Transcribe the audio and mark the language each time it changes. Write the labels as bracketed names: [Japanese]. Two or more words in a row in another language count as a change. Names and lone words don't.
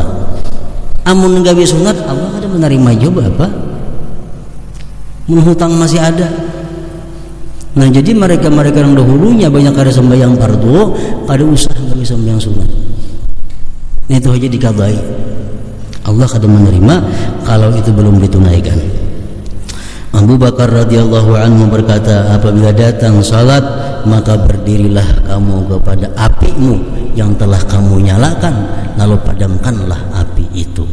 [Banjar] Amun gawi sunat, Allah kada menerima juga apa? [Indonesian] Menghutang masih ada. Nah, jadi mereka yang dahulunya banyak ada sembahyang fardu, [Banjar] kada usah [Indonesian] nggak bisa sembahyang sunat. [Banjar] Nah, itu aja dikadai. [Indonesian] Allah kada menerima kalau itu belum ditunaikan. Abu Bakar [Arabic] رضي الله عنه [Indonesian] berkata, apabila datang salat, maka berdirilah kamu kepada apimu yang telah kamu nyalakan, lalu padamkanlah api itu.